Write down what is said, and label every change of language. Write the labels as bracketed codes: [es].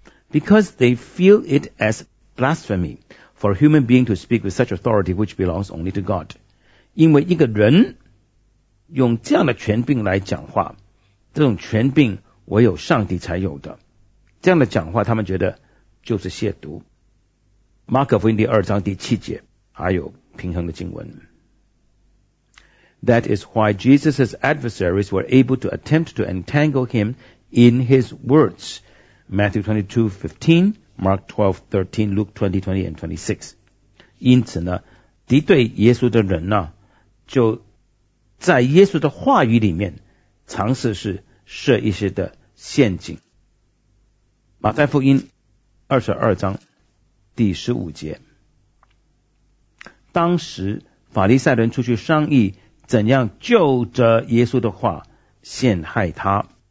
[en] Because they feel it as blasphemy for a human being to speak with such authority which belongs only to God， [zh] 因为一个人用这样的权柄来讲话，这种权柄唯有上帝才有的，这样的讲话他们觉得就是亵渎。马可福音第二章第七节还有平衡的经文。 [en] That is why Jesus' adversaries were able to attempt to entangle him in his words， Matthew 22:15， Mark 12:13， Luke 20:20 and 26。 [zh] 因此呢敌对耶稣的人呢就在耶稣的话语里面尝试是设一些的陷阱。马太福音22章第15节，当时法利赛人出去商议怎样就着耶稣的话陷害他。